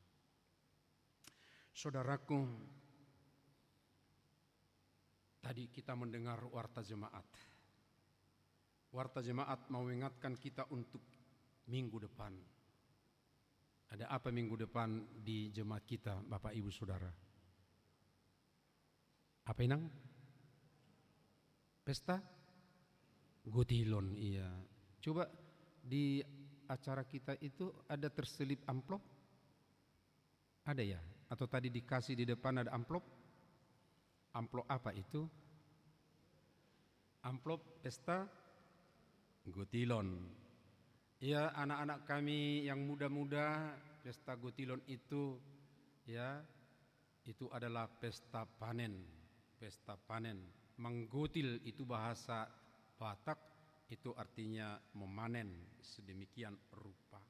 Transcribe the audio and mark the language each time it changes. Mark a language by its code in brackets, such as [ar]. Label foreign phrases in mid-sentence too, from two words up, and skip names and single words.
[id] Saudaraku, tadi kita mendengar warta jemaat. Warta jemaat mau mengingatkan kita untuk minggu depan. Ada apa minggu depan di jemaat kita, Bapak Ibu Saudara? Apa inang? Pesta? Gotilon, iya. Coba di acara kita itu ada terselip amplop? Ada ya? Atau tadi dikasih di depan ada amplop? Amplop apa itu? Amplop pesta Gotilon. Ya, anak-anak kami yang muda-muda, pesta Gotilon itu ya, itu adalah pesta panen. Pesta panen. Menggotil itu bahasa Batak, itu artinya memanen sedemikian rupa.